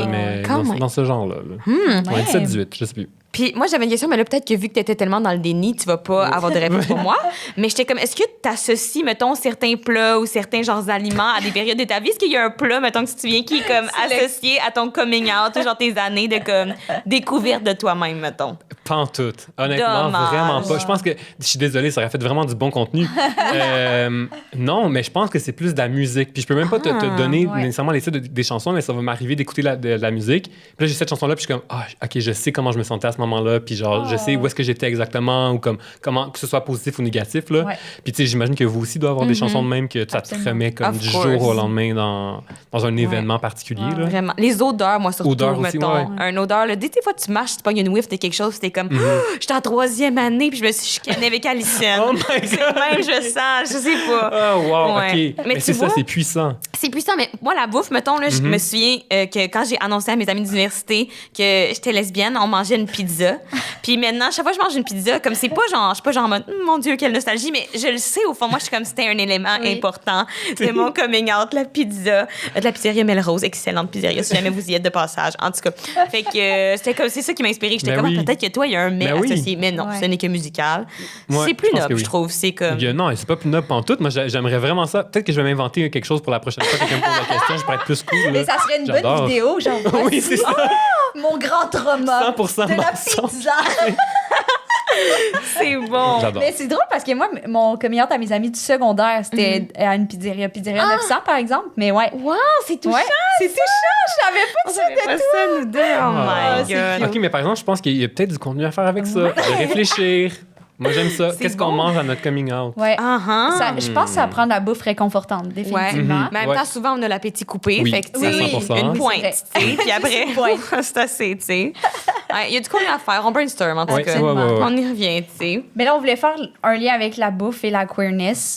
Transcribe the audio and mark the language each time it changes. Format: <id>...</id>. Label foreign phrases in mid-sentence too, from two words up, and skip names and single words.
<fr>mais quand dans, même. dans ce genre-là. Là. Ouais, 17-18, je sais plus. Puis moi, j'avais une question, mais là, peut-être que vu que t'étais tellement dans le déni, tu vas pas avoir de réponse pour moi. Mais j'étais comme, est-ce que t'associes, mettons, certains plats ou certains genres d'aliments à des périodes de ta vie? Est-ce qu'il y a un plat, mettons, que tu te souviens, qui est comme associé à ton</fr> <en>coming out,</en> <fr>ou genre tes années de comme découverte de toi-même, mettons? Pas en tout. Honnêtement, Dommage. vraiment pas. Je pense que, je suis désolé, ça aurait fait vraiment du bon contenu. Non, mais je pense que c'est plus de la musique. Puis je peux même pas te donner ouais. nécessairement les titres des chansons, mais ça va m'arriver d'écouter de la musique. Puis là, j'ai cette chanson-là, puis je suis comme, OK, je sais comment je me sentais à ce moment-là, puis genre, je sais où est-ce que j'étais exactement, ou comment, que ce soit positif ou négatif, là. Ouais. Puis tu sais, j'imagine que vous aussi doivent avoir des chansons de même que ça te Absolument. remet comme</fr> <en>Of</en> <fr>du</fr> <en>course.</en> <fr>jour au lendemain dans un événement particulier, là. Vraiment. Les odeurs, moi, surtout, Odeurs aussi, mettons. ouais. Un odeur, là. Dès des fois, tu marches, tu pognes une whiff de quelque chose, t'es comme, j'étais en 3e année, puis je me suis chicanée avec Alison.</fr> <en>Oh my God!</en> <fr>C'est même, je sens, je sais pas.</fr> <en>Oh, wow,</en> <fr>Ouais. OK. Mais c'est ça, c'est puissant. C'est puissant, mais moi, la bouffe, mettons, là, je me souviens que quand j'ai annoncé à mes amis d'université que j'étais lesbienne, on mangeait une pizza. Puis maintenant, chaque fois que je mange une pizza, comme c'est pas genre, je suis pas genre en mode, mon Dieu, quelle nostalgie, mais je le sais, au fond, moi, je suis comme c'était un élément important de mon</fr> <en>coming out,</en> <fr>la pizza, de la pizzeria Melrose, excellente pizzeria, si jamais vous y êtes de passage. En tout cas, fait que c'était comme, c'est ça qui m'a inspiré. J'étais comme, peut-être que toi, il y a un mais associé, mais non, ce n'est que musical. C'est plus noble, je trouve. C'est comme. Non, c'est pas plus noble pantoute. Moi, j'aimerais vraiment ça. Peut-être que je vais m'inventer quelque chose pour la prochaine fois. Quelqu'un me pose la question, je pourrais être plus cool. Mais ça serait une bonne vidéo, genre. Oui, c'est ça. Mon grand trauma. 100% de la mensonge. pizza. C'est bon. J'adore. Mais c'est drôle parce que moi, mon</fr> <en>coming out</en> <fr>à mes amis du secondaire, c'était à une pizzeria 900, par exemple. Mais ouais. Wow, c'est touchant. Ouais, c'est touchant. Je savais pas que ça pas ça, nous deux.</fr> <en>Oh my God.</en> <fr>OK, mais par exemple, je pense qu'il y a peut-être du contenu à faire avec ça. De réfléchir. Moi, j'aime ça. Qu'est-ce qu'on mange à notre coming out? Ouais. Ça, je pense que ça prend de la bouffe réconfortante, définitivement. Mais en même temps, souvent, on a l'appétit coupé. Oui, fait que, tu sais, 100%. une pointe, tu sais. Puis après, c'est assez, tu sais. Il y a du contenu à faire. On brainstorm, en tout cas. On y revient, tu sais. Mais là, on voulait faire un lien avec la bouffe et la queerness.</fr>